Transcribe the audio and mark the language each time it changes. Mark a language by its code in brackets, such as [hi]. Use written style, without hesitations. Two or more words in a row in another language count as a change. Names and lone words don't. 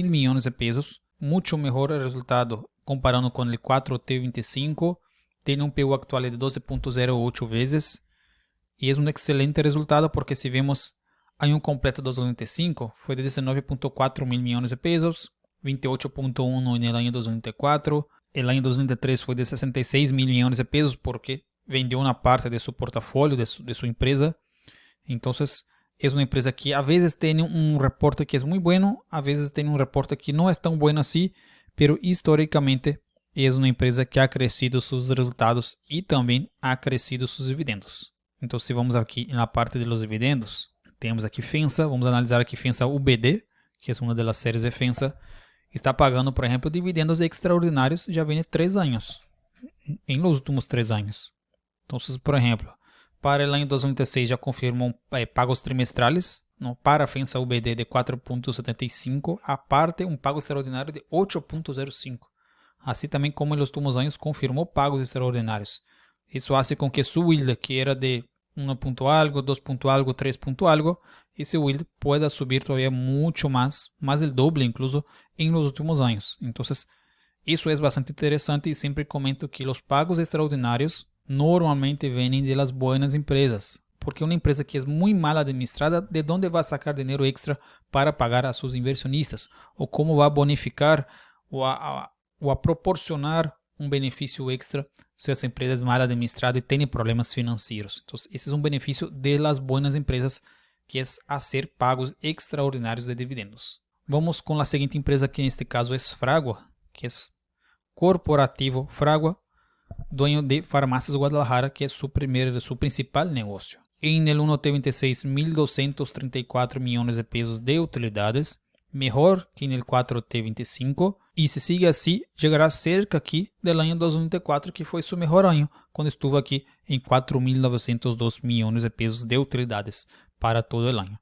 [pt] milhões de pesos, muito melhor resultado comparando com o 4T25, tem um PU atual de 12,08 vezes, e é um excelente resultado porque se vemos ano completo de 2025, foi de 19,4 mil milhões de pesos, 28,1 no ano 2024, o ano 2023 foi de 66 mil milhões de pesos porque vendeu uma parte de seu portafólio, de sua empresa. Então, é uma empresa que a vezes tem um reporte que é muito bueno, a vezes tem um reporte que não é tão bueno assim, [es] pero históricamente [pt] é uma empresa que ha crescido seus resultados e também ha crescido seus dividendos. Então, se vamos aqui na parte dos dividendos, temos aqui FEMSA, vamos analisar aqui FEMSA UBD, que é uma das séries de FEMSA, está pagando, por exemplo, dividendos extraordinários já vem 3 anos, em [es] los últimos [pt] 3 anos. Então, por exemplo, para o ano 2016 já confirmam pagos trimestrais, para a FEMSA UBD de 4,75, aparte um pago extraordinário de 8,05. Assim também como nos últimos anos confirmou pagos extraordinários. Isso faz com que seu yield, que era de 1 ponto algo, 2 ponto algo, 3 ponto algo, esse yield [es] pueda subir todavía mucho más del doble incluso en los últimos años. Entonces, [pt] isso é bastante interessante e sempre comento que os pagos extraordinários normalmente vêm de [es] las buenas empresas, [pt] porque uma empresa que é muito mal administrada, ¿de onde vai sacar dinheiro extra para pagar a seus inversionistas? Ou como vai bonificar ou a proporcionar um benefício extra se essa empresa é mal administrada e tem problemas financeiros? Então, esse é um benefício de [es] las buenas empresas, [pt] que é fazer pagos extraordinários de dividendos. Vamos com a seguinte empresa, que neste caso é Fragua, que é Corporativo Fragua, dueño de Farmácias Guadalajara, que é seu principal negócio. Em el 1T26, 1.234 milhões de pesos de utilidades, melhor que no 4T25, e se sigue assim, chegará cerca aqui do ano 2024, que foi seu melhor ano, quando estuvo aqui em 4.902 milhões de pesos de utilidades para todo o ano.